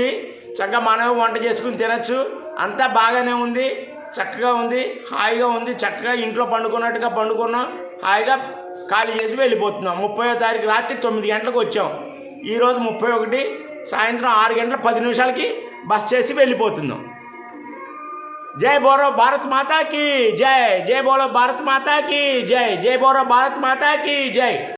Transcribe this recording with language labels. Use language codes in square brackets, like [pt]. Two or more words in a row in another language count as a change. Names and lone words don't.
[te] చక్కగా మనం వంట చేసుకుని తినచ్చు. అంతా బాగానే ఉంది, చక్కగా ఉంది, హాయిగా ఉంది. చక్కగా ఇంట్లో పండుకున్నట్టుగా పండుకున్నాం. హాయిగా ఖాళీ చేసి వెళ్ళిపోతున్నాం. 30వ తారీఖు రాత్రి 9 గంటలకు వచ్చాం. ఈరోజు 31 సాయంత్రం 6 గంటల 10 నిమిషాలకి బస్ చేసి వెళ్ళిపోతున్నాం. [hi] जय बोलो भारत माता की जय जय बोलो भारत माता की जय जय बोलो भारत माता की जय.